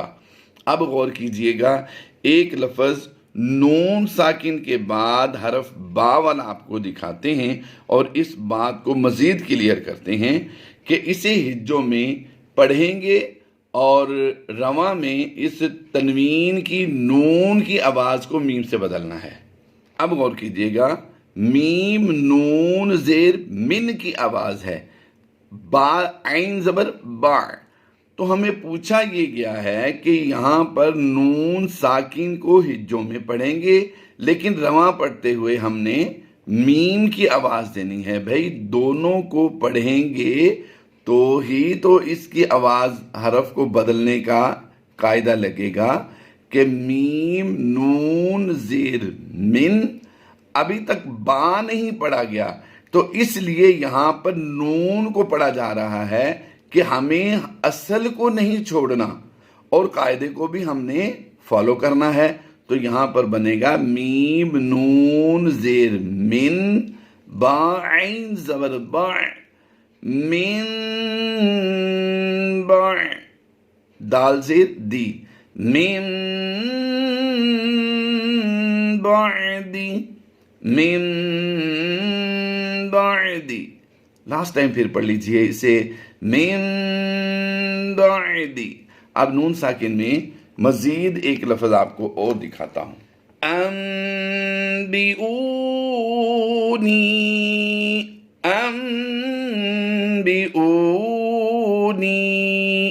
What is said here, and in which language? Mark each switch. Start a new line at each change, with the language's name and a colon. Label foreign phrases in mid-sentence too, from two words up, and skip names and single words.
Urdu: اب غور کیجئے گا، ایک لفظ نون ساکن کے بعد حرف با والا آپ کو دکھاتے ہیں اور اس بات کو مزید کلیئر کرتے ہیں کہ اسے ہجوں میں پڑھیں گے اور رواں میں اس تنوین کی نون کی آواز کو میم سے بدلنا ہے۔ اب غور کیجئے گا، میم نون زیر من کی آواز ہے، با عین زبر با، تو ہمیں پوچھا یہ گیا ہے کہ یہاں پر نون ساکن کو ہجوں میں پڑھیں گے، لیکن رواں پڑھتے ہوئے ہم نے میم کی آواز دینی ہے۔ بھائی دونوں کو پڑھیں گے تو ہی تو اس کی آواز حرف کو بدلنے کا قاعدہ لگے گا کہ میم نون زیر من، ابھی تک با نہیں پڑھا گیا، تو اس لیے یہاں پر نون کو پڑھا جا رہا ہے کہ ہمیں اصل کو نہیں چھوڑنا اور قاعدے کو بھی ہم نے فالو کرنا ہے۔ تو یہاں پر بنے گا میم نون زیر من، با عین زبر با، من با، دال زیر دی،
Arabic: من بعدی، من بعدی۔
English: last time
Urdu: پھر پڑھ لیجئے اسے، من بعدی۔ اب نون ساکن میں مزید ایک لفظ آپ کو اور دکھاتا ہوں، انبئونی، انبئونی۔